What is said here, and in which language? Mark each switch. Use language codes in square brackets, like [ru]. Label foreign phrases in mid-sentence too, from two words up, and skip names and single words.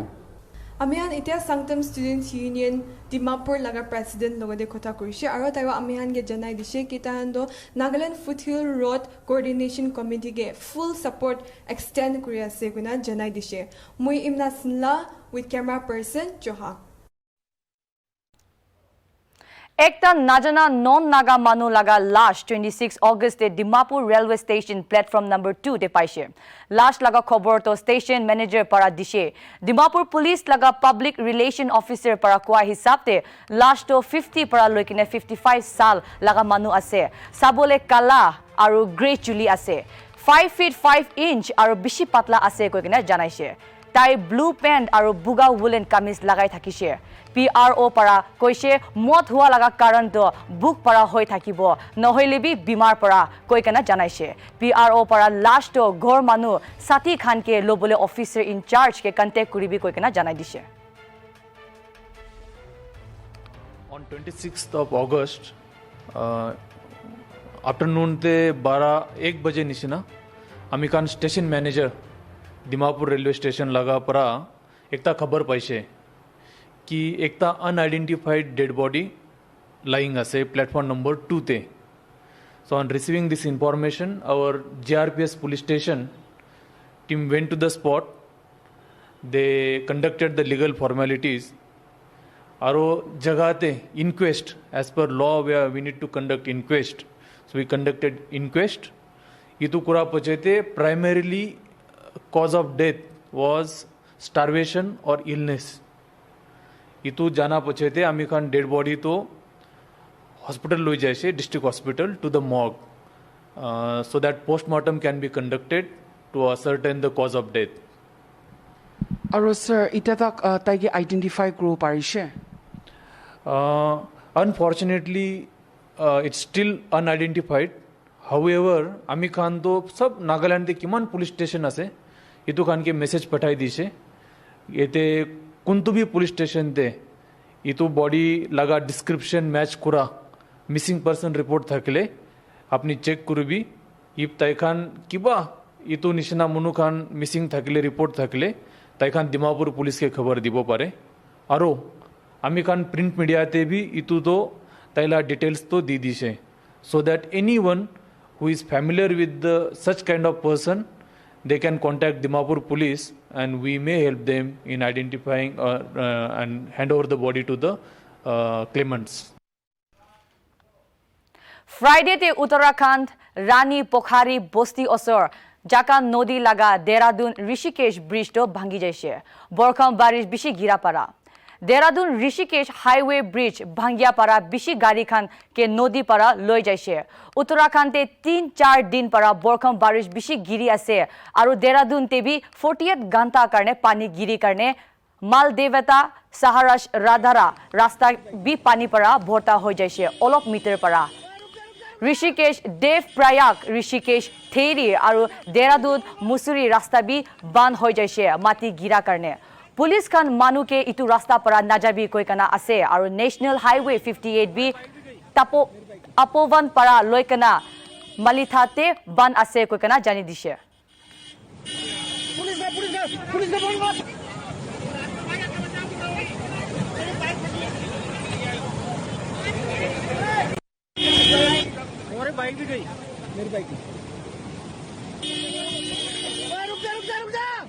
[nag] Amihan itia Sangtam Students Union Dimapur laga president logode kotha kurise aro taiwa amihan ge janai dishe kitahando Nagaland Foothill Road Coordination Committee ge full support extend kuri ase guna janai dishe mui imna sinla [en] with camera person [nag] Joha Ekta najana non-naga manu laga lash 26 August te Dimapur Railway Station platform number 2 te paise. Lash laga khobor to station manager para dishe. Dimapur Police laga [en] public relation officer [nag] para kua hisab te lash to 50 para loikine 55 sal laga manu ase. Sabole kala aru grey chuli ase. 5 feet 5 inch aru bishi patla ase koi kena janaise tai blue pant aru buga woolen kamis lagai thakise PRO para koise mot hua laga karan to book para hoi thakibo nohoile bi bimar para koi kena janaise PRO para last to ghor manu sati khan ke lobole [en] officer in charge [nag] ke contact kuribi koi kena janai dise. [en] On 26th of August, [nag] afternoon te 12-1 बजे निशिना अमिकान [en] station manager [nag] दिमापुर रेलवे स्टेशन लगा परा एकता खबर पाइशे कि एकता [en] unidentified dead body lying [nag] असे [en] platform number 2 [nag] ते. [en] So on receiving this information, our GRPS police station team went to the spot. They conducted the legal formalities. [nag] Aro jagate [en] inquest as per law where we need to conduct inquest. So we conducted inquest. [nag] Itu kura pachete [en] primarily cause of death was starvation or illness. [nag] Itu jana pachete amikhan [en] dead body to hospital [nag] loi jaise [en] district hospital to the morgue so that postmortem can be conducted to ascertain the cause of death. [nag] Aro sir, ita tak taigi identify kuro parishe? [en] Unfortunately, it's still unidentified. However, [nag] आमी खान तो सब नागालैंड के किमान पुलिस स्टेशन असे इतु खान के मैसेज पठाई दिशे येते कुंतु भी पुलिस स्टेशन ते इतु बॉडी लगा डिस्क्रिप्शन मैच कुरा [en] missing person report [nag] थकले अपनी चेक कुरुबी इब तैखान किबा इतु निशना मुनु खान मिसिंग थकले रिपोर्ट थकले तैखान दिमापुर पुलिस के खबर दिबो पारे आरो आमी खान [en] print media [nag] ते भी इतु तो तैला डिटेल्स तो दी दिशे [en] so that anyone who is familiar with such kind of person they can contact Dimapur police and we may help them in identifying and hand over the body to the claimants. [nag] Friday te Uttarakhand Rani Pokhari Bosti Osor Jaka Nodi laga Dehradun Rishikesh bridge to bhangi jaise Borkham barish bishi gira para Dehradun Rishikesh highway bridge bhangia para bishi gari khan ke nodi para loi jaise Uttarakhand te 3-4 din para Borkham barish bishi giri ase aru Dehradun te bi 48 ganta karne pani giri karne Maldevata Saharaj Radhara rasta bi pani para bhorta hoi jaise olop meter para Rishikesh Dev Prayag Rishikesh Theri aru Dehradun Mussoorie rasta bi ban hoi jaise mati gira karne पुलिस खान मानु के इतु रास्ता परा नाजाबी कोई कना असे और [en] national highway 58 [nag] भी अपोवन परा लोइकना मलिथाते बन असे कोई कना जानी दिशे [hi] और बाइक भी गई मेरी बाइक रुक जा